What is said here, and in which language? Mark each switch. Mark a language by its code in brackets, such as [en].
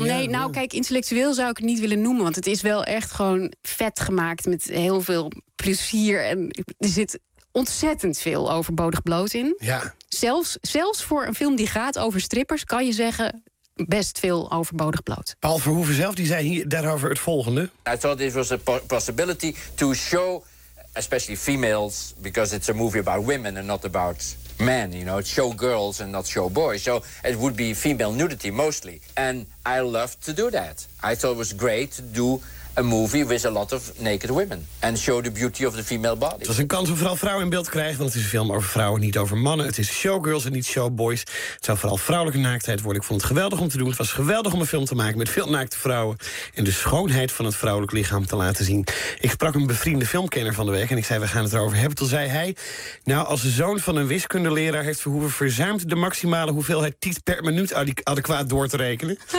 [nl] Nee, intellectueel zou ik het niet willen noemen, want het is wel echt gewoon vet gemaakt met heel veel plezier en er zit ontzettend veel overbodig bloot in. Ja. Zelfs voor een film die gaat over strippers kan je zeggen best veel overbodig bloot. Paul Verhoeven zelf die zei hier daarover het volgende. [en] I thought it was a possibility to show especially females because it's a movie about women and not about men, you know, it's show girls and not show boys. So it would be female nudity mostly and I loved to do that. I thought it was great to do a movie with a lot of naked women and show the beauty of the female body. [nl] Het was een kans om vooral vrouwen in beeld te krijgen, want het is een film over vrouwen, niet over mannen. Het is showgirls en niet showboys. Het zou vooral vrouwelijke naaktheid worden. Ik vond het geweldig om te doen. Het was geweldig om een film te maken met veel naakte vrouwen en de schoonheid van het vrouwelijk lichaam te laten zien. Ik sprak een bevriende filmkenner van de week en ik zei, we gaan het erover hebben. Toen zei hij, nou, als de zoon van een wiskundeleraar heeft Verhoeven verzuimd de maximale hoeveelheid tiet per minuut adequaat door te rekenen.